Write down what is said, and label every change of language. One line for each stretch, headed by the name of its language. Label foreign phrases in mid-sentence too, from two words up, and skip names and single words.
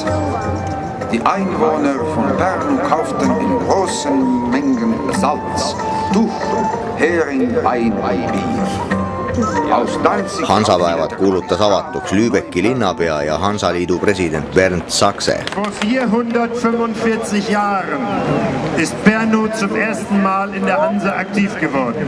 German: Die Einwohner von Pärnu kauften in großen Mengen Salz, Tuch, Hering, Wein, Bier.
Estonian: Hansapäevad kuulutas avatuks Lübecki linnapea ja Hansaliidu president Bernd Sachse.
German: Vor 445 Jahren ist Pärnu zum ersten Mal in der Hanse aktiv geworden.